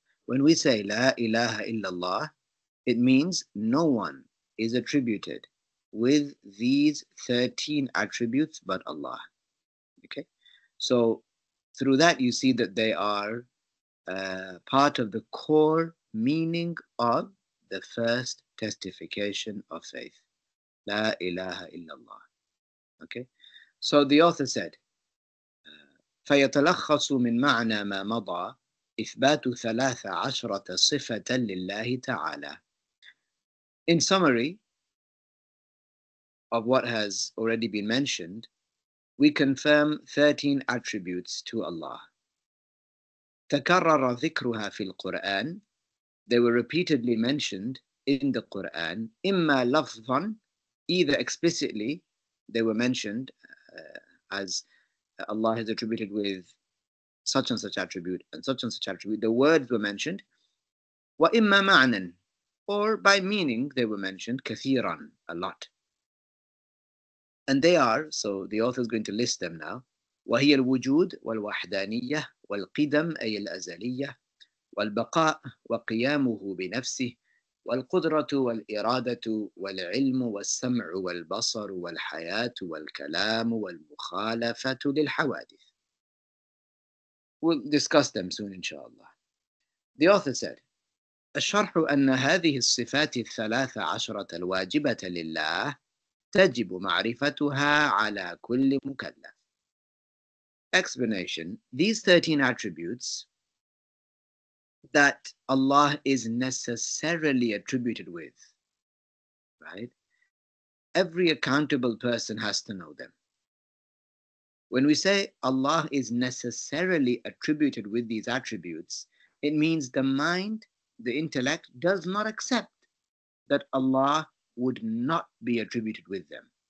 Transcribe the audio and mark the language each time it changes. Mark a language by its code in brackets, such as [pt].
[en] When we say [ar] La ilaha illallah, [en] it means no one is attributed with these 13 attributes but Allah. Okay? So through that you see that they are part of the core meaning of the first testification of faith. [ar] La ilaha illallah. Okay? [en] So the author said, [ar] فيتلخص من معنى ما مضى إثبات 13 صفة لله تعالى. [en] In summary of what has already been mentioned, we confirm 13 attributes to Allah. [ar] تكرر ذكرها في القرآن. [en] They were repeatedly mentioned in the Quran. [ar] إما لفظا, [en] either explicitly they were mentioned as Allah is attributed with such and such attribute and such attribute. The words were mentioned. [ar] وإما معنى, [en] or by meaning they were mentioned. [ar] كثيرا, [en] a lot. And they are, so the author is going to list them now. [ar] وهي الوجود والوحدانية والقدم أي الأزلية والبقاء وقيامه بنفسه والقدرة والإرادة والعلم والسمع والبصر والحياة والكلام والمخالفة للحوادث. [en] We'll discuss them soon, inshallah. The author said, [ar] الشرح أن هذه الصفات 13 الواجبة لله تجب معرفتها على كل مكلف. [en] Explanation. These 13 attributes that Allah is necessarily attributed with, right? Every accountable person has to know them. When we say Allah is necessarily attributed with these attributes, it means the mind, the intellect, does not accept that Allah would not be attributed with them.